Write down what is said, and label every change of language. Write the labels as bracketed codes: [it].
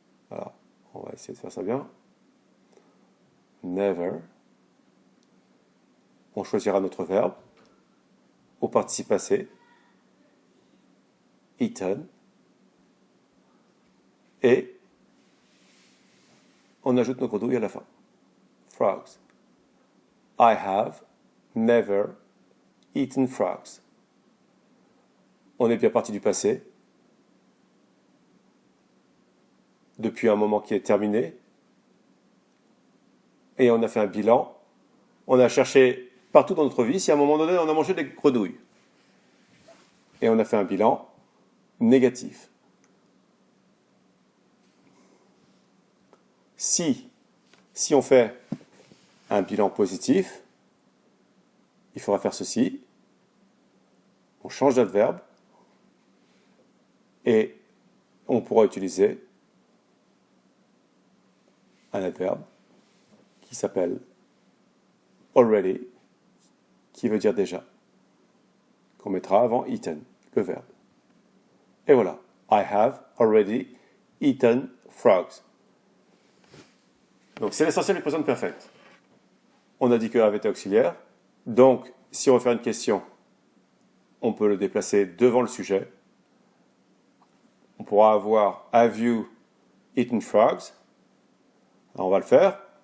[fr] on va essayer de faire ça bien. [en] Never. [fr] On choisira notre verbe au participe passé. [en] Eaten. [fr] Et on ajoute nos grenouilles à la fin. [en] Frogs. I have never eaten frogs. [fr] On est bien parti du passé. Depuis un moment qui est terminé. Et on a fait un bilan. On a cherché partout dans notre vie si à un moment donné on a mangé des grenouilles. Et on a fait un bilan négatif. Si on fait un bilan positif, il faudra faire ceci. On change d'adverbe et on pourra utiliser un adverbe qui s'appelle already, qui veut dire déjà, qu'on mettra avant eaten, le verbe. Et voilà. [en] I have already eaten frogs. [fr] Donc c'est l'essentiel du présent perfect. On a dit que have était auxiliaire. Donc, si on veut faire une question, on peut le déplacer devant le sujet. On pourra avoir [en] have you eaten frogs? [fr] Alors, on va le faire.